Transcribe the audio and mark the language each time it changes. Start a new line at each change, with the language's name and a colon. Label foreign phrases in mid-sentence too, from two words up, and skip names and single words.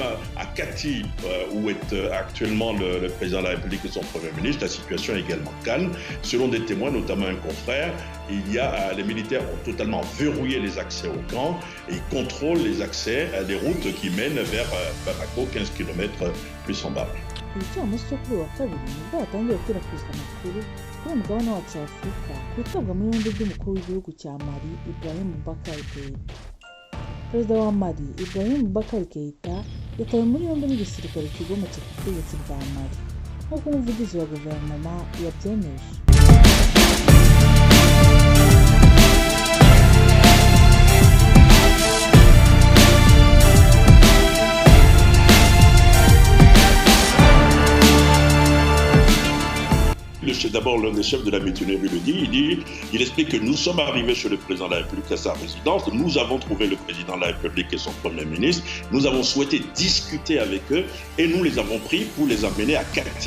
French: À Kati, où est actuellement le président de la République et son Premier ministre, la situation est également calme. Selon des témoins, notamment un confrère, les militaires ont totalement verrouillé les accès au camp et ils contrôlent les accès, les routes qui mènent vers Bamako, 15 km plus en bas.
Kinyarwanda: igicamunsi cyo kuri uyu wa kabiri nibwo hatangiye gukwirakwizwa amakuru kuri umugabane wacu wa Afurika ku itabwa muri yombi ry'umukuru w'igihugu cya Mali Ibrahim Boubacar Keïta. Perezida wa Mali Ibrahim Boubacar Keïta yatawe muri yombi n'igisirikare kigometse ku butegetsi bwa Mali nk'uko umuvugizi wa guverinoma yabyemeje.
French: D'abord, l'un des chefs de la mutinerie le dit, il explique que nous sommes arrivés chez le président de la République à sa résidence, nous avons trouvé le président de la République et son Premier ministre, nous avons souhaité discuter avec eux et nous les avons pris pour les emmener à Kati.